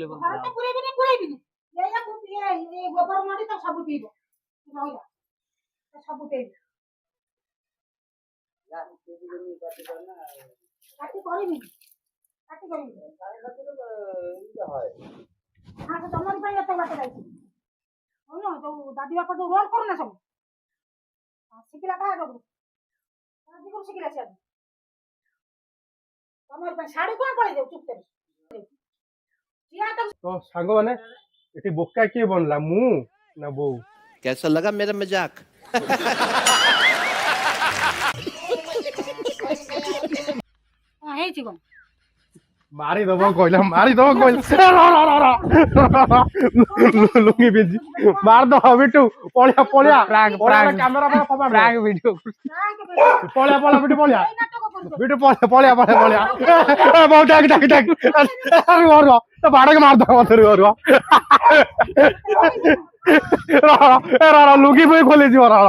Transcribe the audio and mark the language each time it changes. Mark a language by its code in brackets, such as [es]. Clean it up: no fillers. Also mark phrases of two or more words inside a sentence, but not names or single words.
[or] ପୁରାଇବିନି ଏଇଆକୁ ଗୋବର ମାଟି ତ ସବୁ ପିଇବ ରହିଲା ସବୁ ପିଇବ କାଟି କରିବି ହଁ ତମରି ପାଇଁ ଏତେ ବାଟ ଯାଇଛି ହଉନ ଯୋଉ ଦାଦି ବାପା ଯୋଉ ରୋଲ କରୁନା ସବୁ ଶିଖିଲା କାହା ସବୁ ଶିଖିଲା ସେ ତମରି ପାଇଁ ଶାଢୀ କଣ ପଳେଇ ଯାଉ ଚୁପଚାପ ତ ସାଙ୍ଗମାନେ ଏଠି ବୋକା କିଏ ବନିଲା ମୁଁ ନା ବୋଉ [hi] कैसा लगा मेरा मजाक [or] ଆସିବ ମାରିଦବ କହିଲା ଲୁଙ୍ଗି ପିନ୍ଧି ମାରିଦବ ବିଟୁ ପଳିଆ ପଳିଆ ପ୍ରାଙ୍କ୍ କ୍ୟାମେରା [en] prank video [or] ପଳିଆ ବିଟୁ ପଳିଆ ଏଇ ନାଟକ କରୁଛ ବିଟୁ ପଳିଆ ବହୁତ ବାଡକି ମାରିଦବ ମତେ ରୁହ ଲୁଙ୍ଗି ପାଇଁ ଖୋଲିଯିବ